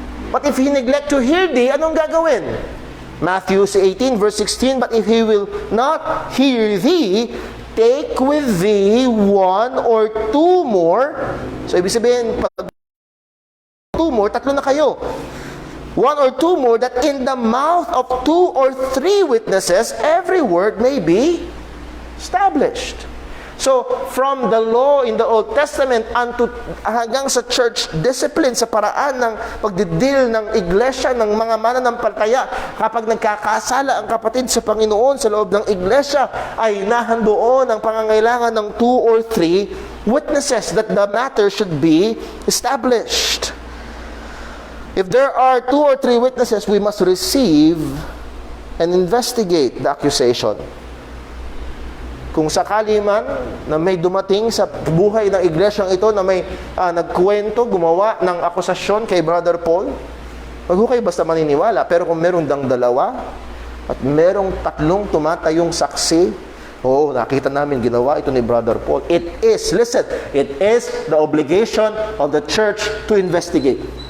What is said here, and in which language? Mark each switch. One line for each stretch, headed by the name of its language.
English: But if he neglect to hear thee,
Filipino: anong gagawin?
English: Matthew 18 verse 16, but if he will not hear thee, take with thee 1 or 2 more.
Filipino: So ibig sabihin, pag 2 more, 3 na kayo.
English: 1 or 2 more, that in the mouth of 2 or 3 witnesses, every word may be established.
Filipino: So, from the law in the Old Testament hanggang sa church discipline, sa paraan ng pagdidil ng iglesia, ng mga mananampalataya, kapag nagkakasala ang kapatid sa Panginoon sa loob ng iglesia, ay nahandoon ang pangangailangan ng
English: 2 or 3 witnesses that the matter should be established. If there are 2 or 3 witnesses, we must receive and investigate the accusation.
Filipino: Kung sakali man na may dumating sa buhay ng iglesyang ito na may nagkwento, gumawa ng akusasyon kay Brother Paul, wag ho kayo basta maniniwala. Pero kung meron dang 2 at merong 3 tumatayong saksi, nakita namin ginawa ito ni Brother Paul,
English: it is the obligation of the church to investigate.